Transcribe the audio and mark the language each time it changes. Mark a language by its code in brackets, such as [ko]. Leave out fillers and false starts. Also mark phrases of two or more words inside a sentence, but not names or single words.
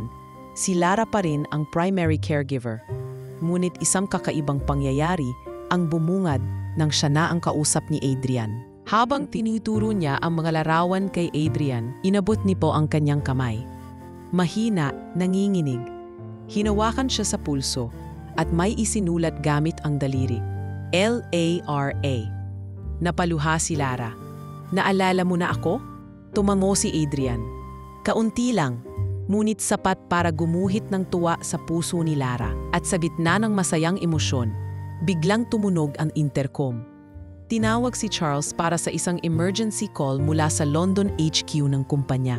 [tl] Si Lara pa rin ang [en] primary caregiver. [tl] Ngunit isang kakaibang pangyayari ang bumungad nang siya na ang kausap ni Adrian. Habang tinuturo niya ang mga larawan kay Adrian, inabot ni po ang kanyang kamay. Mahina, nanginginig. Hinawakan siya sa pulso at may isinulat gamit ang daliri. L-A-R-A. Napaluha si Lara. Naalala mo na ako? Tumango si Adrian. Kaunti lang, ngunit sapat para gumuhit ng tuwa sa puso ni Lara. At sa gitna ng masayang emosyon, biglang tumunog ang intercom. Tinawag si Charles para sa isang [en] emergency call [tl] mula sa London HQ ng kumpanya.